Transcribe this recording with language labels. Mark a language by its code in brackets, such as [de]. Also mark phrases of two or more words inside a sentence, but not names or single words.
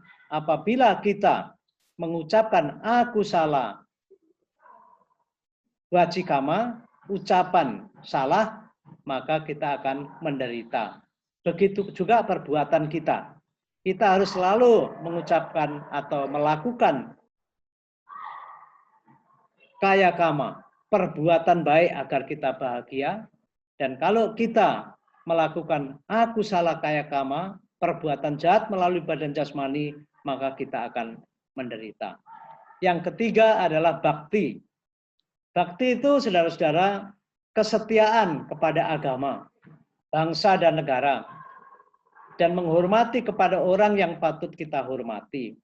[id] Apabila kita mengucapkan [pi] akusala wajikama, [id] ucapan salah, maka kita akan menderita. Begitu juga perbuatan kita. Kita harus selalu mengucapkan atau melakukan [pi] kaya kama, [id] perbuatan baik agar kita bahagia. Dan kalau kita melakukan [pi] akusala kaya kama, [id] perbuatan jahat melalui badan jasmani, maka kita akan menderita. Yang ketiga adalah bakti. Bakti itu, saudara-saudara, kesetiaan kepada agama, bangsa dan negara, dan menghormati kepada orang yang patut kita hormati.